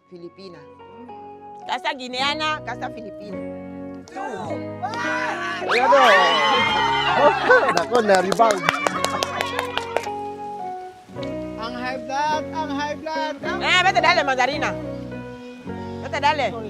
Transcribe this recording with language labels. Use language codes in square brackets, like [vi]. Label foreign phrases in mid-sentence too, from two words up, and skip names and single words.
[es] Filipina. Casa guineana, casa filipina. [tl] Ayan o. Nako, na-rebound. Ang [en] high blood, [tl] ang [en] high blood. [es] Vete dale, mandarina. Vete dale.